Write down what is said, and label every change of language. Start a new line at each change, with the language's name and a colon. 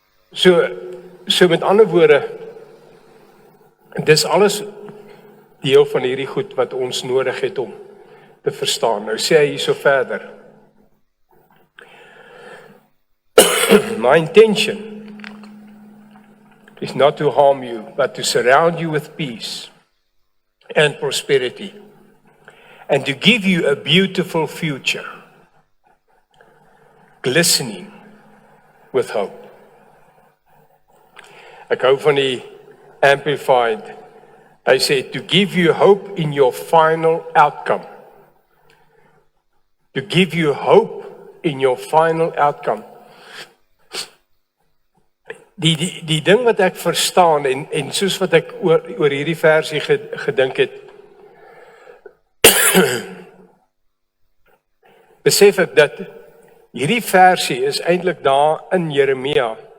Afrikaans: So met ander woorde, dis alles deel van hierdie goed wat ons nodig het om te verstaan. Nou sê hy hierso verder.
English: My intention is not to harm you, but to surround you with peace and prosperity, and to give you a beautiful future, glistening with hope.
Afrikaans: Ek hou van die Amplified. Hy sê,
English: to give you hope in your final outcome. To give you hope in your final outcome.
Afrikaans: Die ding wat ek verstaan en soos wat ek oor hierdie versie gedink het, besef ek dat hierdie versie is eintlik daar in Jeremia.